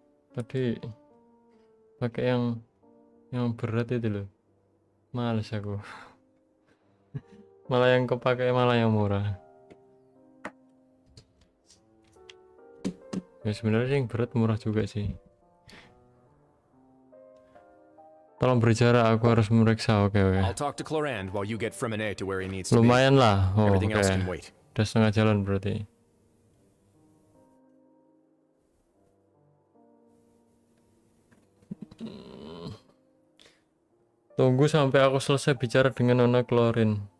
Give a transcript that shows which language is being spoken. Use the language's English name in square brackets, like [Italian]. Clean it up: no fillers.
[Indonesian] Tadi pakai yang berat itu loh, males aku. Malah yang kepake malah yang murah. Ya sebenarnya yang berat murah juga sih. Tolong berjarak, aku harus meriksa. Oke. [English] I'll talk to Clorand while you get Fremine to where he needs to be. [Indonesian] Lumayan lah. Oh, [English] Everything oke. else can wait. [Indonesian] Udah setengah jalan berarti. Tunggu sampai aku selesai bicara dengan Nona Klorin.